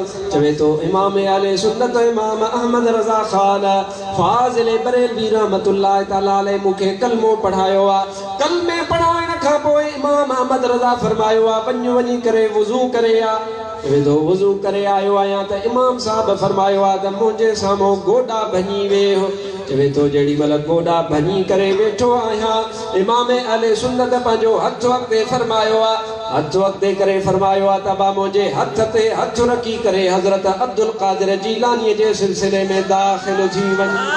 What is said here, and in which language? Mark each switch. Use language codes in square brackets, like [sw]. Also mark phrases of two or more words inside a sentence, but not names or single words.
[sd] चवे तो इमाम अहले सुन्नत इमाम अहमद रज़ा ख़ान फ़ाज़िल बरेलवी [ar] رحمة الله تعالى عليه [sd] मूंखे कलमो पढ़ायो आहे। कलमे पढ़ाइण खां पोइ इमाम अहमद रज़ा फरमायो आहे वञी करे वुज़ू करे आ। चवे तो वुज़ू करे आयो आहियां त इमाम साहब फरमायो आहे त मुंहिंजे साम्हूं गोॾा भञी वियो। चवे तो जेॾी महिल गोॾा भञी करे वेठो आहियां, इमाम अहले सुन्नत पंहिंजो हथ अॻिते फरमायो आहे, हथ अॻिते करे फरमायो आहे त बा मुंहिंजे हथ ते हथ रखी करे हज़रत अब्दुल क़ादिर जीलानी जे सिलसिले में दाख़िल थी वञ।